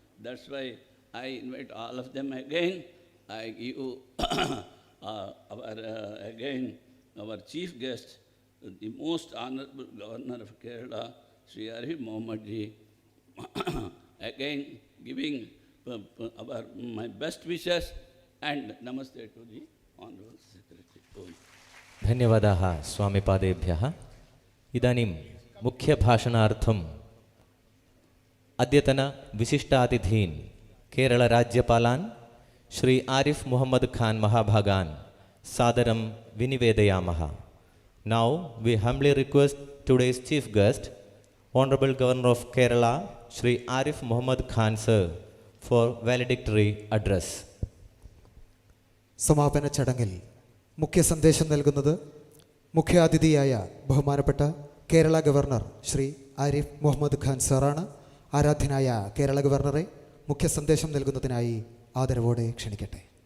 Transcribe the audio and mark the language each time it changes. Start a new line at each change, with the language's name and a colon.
English: That's why I invite all of them again. I give our chief guest, the most honorable Governor of Kerala, Sri Arif Mohammed Ji, again giving my best wishes and namaste to the Honorable Secretary.
Sanskrit: धन्यवादाः स्वामिपादेभ्यः. इदानीं मुख्यभाषणार्थम् अद्यतन विशिष्टातिथीन् केरळराज्यपालान् Shri Arif Muhammad Khan महाभागान् सादरं विनिवेदयामः.
English: Now we humbly request today's chief guest, Honorable Governor of Kerala, Shri Arif Muhammad Khan sir, for valedictory address.
Malayalam: സമാപന ചടങ്ങിൽ മുഖ്യ സന്ദേശം നൽകുന്നത് മുഖ്യാതിഥിയായ ബഹുമാനപ്പെട്ട Kerala governor Shri Arif Muhammad Khan സാറാണ്. ആരാധ്യനായ കേരള ഗവർണറെ മുഖ്യ സന്ദേശം നൽകുന്നതിനായി ആദരവോടെ ക്ഷണിക്കട്ടെ.